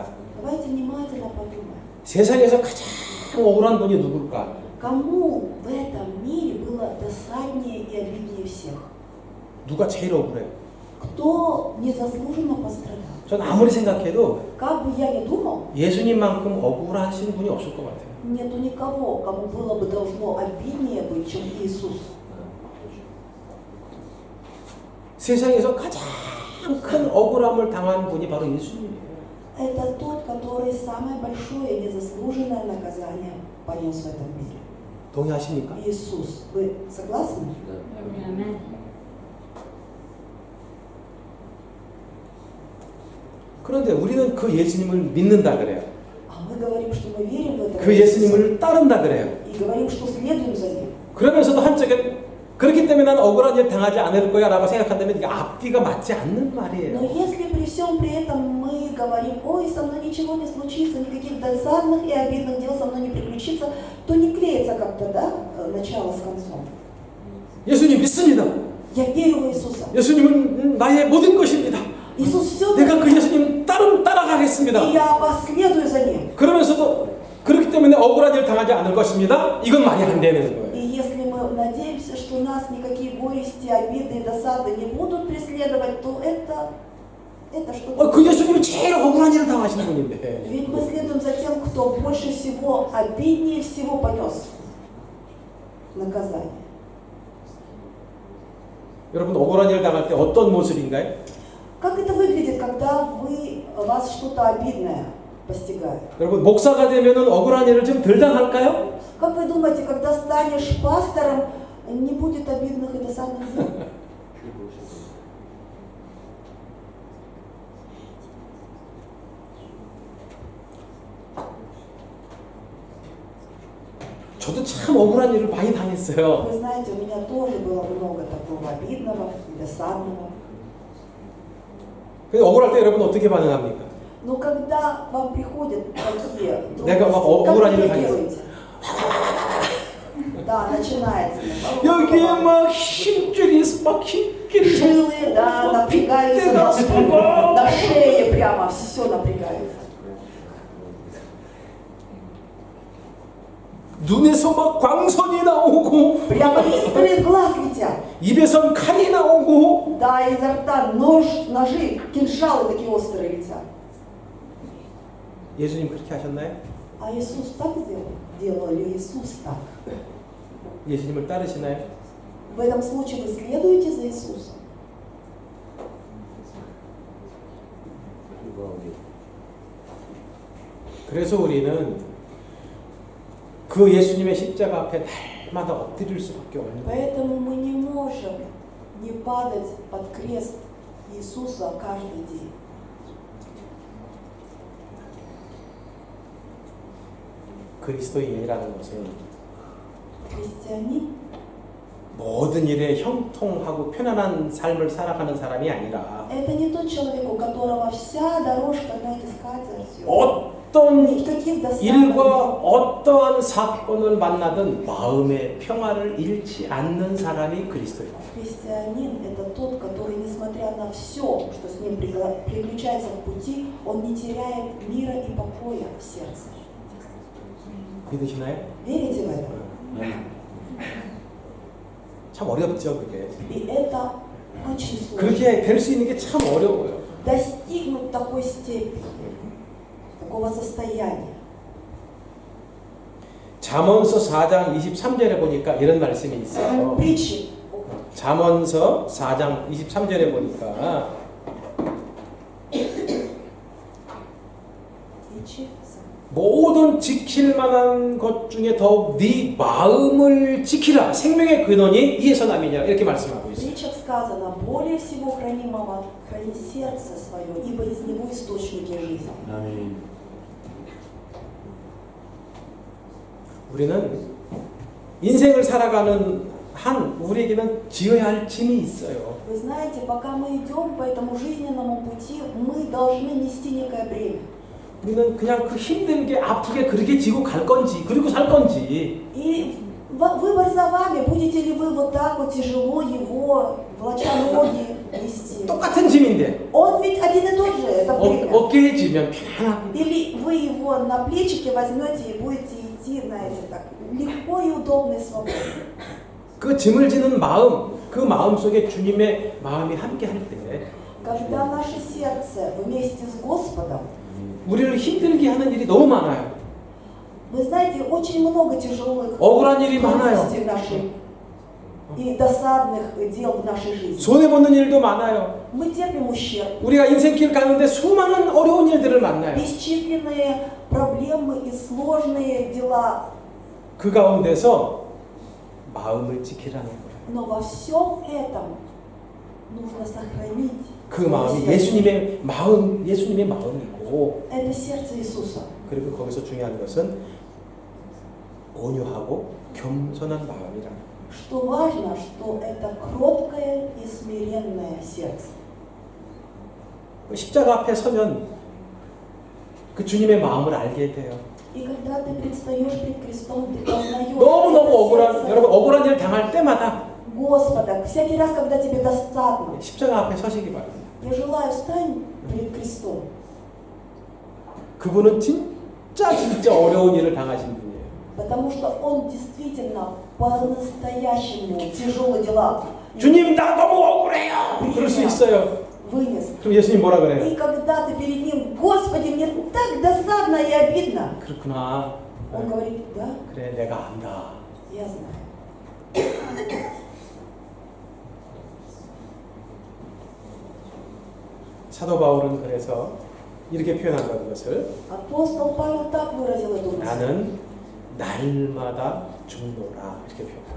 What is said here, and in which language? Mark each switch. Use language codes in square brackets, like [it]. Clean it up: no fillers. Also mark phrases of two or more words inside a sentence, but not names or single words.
[ru] Давайте внимательно подумаем. [ko] 세상에서 가장 억울한 분이 누굴까? [ru] Кому в этом мире было досаднее и обиднее всех? [ko] 누가 제일 억울해요? [ru] Кто незаслуженно пострадал? [ko] 전 아무리 생각해도 [ru] Как бы я ни думал, [ko] 예수님만큼 억울하신 분이 없을 것 같아요. [ru] нету никого, кому было бы должно обиднее быть, чем Иисус. [ko] 세상에서 가장 큰 억울함을 당한 분이 바로 예수님이에요. [ru] Это тот, который самое большое незаслуженное наказание понес в этом мире. [ko] 동의하십니까? [ru] Иисус. Вы согласны? [ko] 그런데 우리는 그 예수님을 믿는다 그래요. [ru] А мы говорим, что мы верим в этого [ko] 그 [ru] Иисуса. [ko] 예수님을 따른다 그래요. [ru] И говорим, что следуем за Ним. [ko] 그러면서도 한쪽에 그렇기 때문에 난 억울한 일 당하지 않을 거야 라고 생각한다면 이게 앞뒤가 맞지 않는 [ru] Но [ko] 말이에요. [ru] если при всем при этом мы говорим, ой, со мной ничего не случится, никаких досадных и обидных дел со мной не приключится, то не клеится как-то, да, начало с концом. [ko] 예수님 믿습니다. [ru] Я верю в Иисуса. [ko] 예수님은 나의 모든 것입니다. [ru] Иисус все [ko] 내가 그 예수님 따라가겠습니다. [ru] и я последую за Ним. [ko] 그러면서도 그렇기 때문에 억울한 일 당하지 않을 것입니다. 이건 말이 안 되는 거예요. [ru] И если мы надеемся, что нас никакие горести, обиды и досады не будут преследовать, то это что-то... [ko] 그 예수님이 제일 억울한 일을 당하신 분인데. [ru] Ведь мы следуем за тем, кто больше всего, обиднее всего понес наказание. [ko] 여러분 억울한 일을 당할 때 어떤 모습인가요? [ru] Как это выглядит, когда вас что-то обидное постигает? [ko] 여러분 목사가 되면은 억울한 일을 좀 덜 당할까요? [ru] Как вы думаете, когда станешь пастором, не будет обидных и досадных дел? [ko] 저도 참 억울한 일을 많이 당했어요. [ru] Вы знаете, у меня тоже было много такого обидного и досадного. [ko] 근데 억울할 때 여러분 어떻게 반응합니까? [ru] Но когда вам приходят такие [ko] 내가 막 [ru] трудности, как [ko] 억울한 [ru] вы [ko] 일을 [ru] реагируете? Да, начинается. [ko] 여기에 막 힘줄이 [ru] Жилы, да, напрягаются на шее прямо, все напрягается. [ko] 눈에서 막 광선이 나오고 [ru] Прямо искры из глаз летят. [ko] 입에선 칼이 나오고 [ru] Да, изо рта ножи, кинжалы такие острые летят. [ko] 예수님 그렇게 하셨나요? [ru] А Иисус так сделал? Делал ли Иисус так? [ko] 예수님을 따르시나요? [ru] В этом случае вы следуете за Иисусом? [ko] 그래서 우리는 그 예수님의 십자가 앞에 날마다 엎드릴 수밖에 없는 거예요. [ru] Поэтому мы не можем не падать под крест Иисуса каждый день. [ko] 그리스도인이라는 것은 [ru] Христианин [ko] 모든 일에 형통하고 편안한 삶을 살아가는 사람이 아니라 [ru] это не тот человек, у которого вся дорожка, знаете, скатертью. [ko] 어떤 [ru] Никаких [ko] 일과 [ru] досадок. [ko] 어떠한 사건을 만나든 마음의 평화를 잃지 않는 사람이 그리스도입니다. [ru] Христианин – это тот, который, несмотря на все, что с ним приключается в пути, он не теряет мира и покоя в сердце. [ko] 믿으시나요? [ru] Верите в это? [ko] 참 어렵죠, 그게. [ru] И это очень сложно. [ko] 그렇게 될 수 있는 게 참 어려워요. [ru] достигнуть такой степени, такого состояния. [ko] 잠언서 4장 23절에 보니까 이런 말씀이 있어요. [ru] Притчи. [ko] 잠언서 4장 23절에 보니까 [ru] Притчи. [ko] 모든 지킬 만한 것 중에 더욱 네 마음을 지키라. 생명의 근원이 이에서 남이냐. 이렇게 말씀하고 [ru] В [ko] 있어요. [ru] притчах сказано: более всего хранимого храни сердце свое, ибо из него источники жизни. [ko] 아멘. 우리는 인생을 살아가는 한 우리에게는 지어야 할 짐이 있어요. [ru] Вы знаете, пока мы идем по этому жизненному пути, мы должны нести некое бремя. [ko] 우리는 그냥 그 힘들게 아프게 그렇게 지고 갈 건지 그리고 살 건지 [ru] И выбор за вами, будете ли вы вот так вот тяжело его, волоча ноги, нести. [ko] 똑같은 짐인데 [ru] Он ведь один и тот же, это бремя. [ko] 어깨에 지면 편안하고 [ru] Или вы его на плечики возьмете и будете идти, знаете, так легко и удобно и свободно. [ko] 그 짐을 지는 마음, 그 마음 속에 주님의 마음이 함께 할 때 [ru] Когда наше сердце вместе с Господом, [ko] 우리를 힘들게 하는 일이 너무 많아요. [ru] вы знаете, очень много тяжелых [ko] 억울한 일이 많아요. [ru] трудностей в нашей и досадных дел в нашей жизни. [ko] 손해보는 일도 많아요. [ru] Мы терпим ущерб, [ko] 우리가 인생길 가는데 수많은 어려운 일들을 만나요. [ru] бесчисленные проблемы и сложные дела. [ko] 그 가운데서 마음을 지키라는 거예요. [ru] Но во всем этом нужно сохранить [ko] 그 [ru] свое [ko] 마음이 [ru] сердце. [ko] 예수님의 마음이고 [ru] Это сердце Иисуса. [ko] 그리고 거기서 중요한 것은 온유하고 겸손한 마음이라는 거예요. [ru] Что важно, что это кроткое и смиренное сердце. [ko] 십자가 앞에 서면 그 주님의 마음을 알게 돼요. [ru] И когда ты предстаешь перед крестом, ты познаешь [ko] 너무너무 억울한, [ru] сердце [ko] 여러분 억울한 일 당할 때마다 [ru] Господа. Всякий раз, когда тебе досадно, [ko] 십자가 앞에 서시기 바랍니다. [ru] я желаю, встань перед крестом. [ko] 그분은 진짜 어려운 일을 당하신 분이에요. [ru] Потому что Он действительно по-настоящему тяжелые дела [ko] 주님 나 너무 억울해요. 그럴 수 있어요. [ru] вынес. [ko] 그럼 예수님 뭐라 그래요? [ru] И когда ты перед Ним, Господи, мне так досадно и обидно, [ko] 그렇구나. [ru] Он говорит: да, [ko] 그래 내가 안다. [ru] я знаю. [ko] 사도 바울은 그래서 이렇게 표현한다는 것을 [ru] Апостол Павел так выразил эту мысль, [ko] 나는 날마다 죽노라 이렇게 표현합니다.